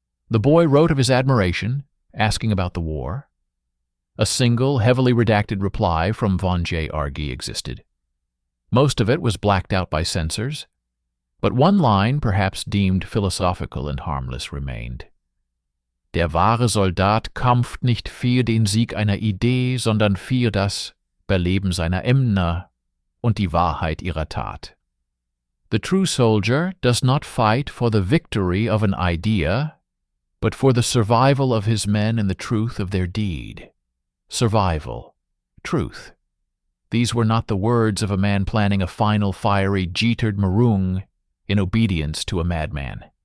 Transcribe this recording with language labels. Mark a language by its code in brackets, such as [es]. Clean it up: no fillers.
[en] The boy wrote of his admiration, asking about the war. A single, heavily redacted reply from von J. Argy existed. Most of it was blacked out by censors, but one line, perhaps deemed philosophical and harmless, remained. [de] Der wahre Soldat kämpft nicht für den Sieg einer Idee, sondern für das Überleben seiner Ämter und die Wahrheit ihrer Tat. [en] The true soldier does not fight for the victory of an idea, but for the survival of his men and the truth of their deed. Survival. Truth. These were not the words of a man planning a final fiery Jetermarung in obedience to a madman.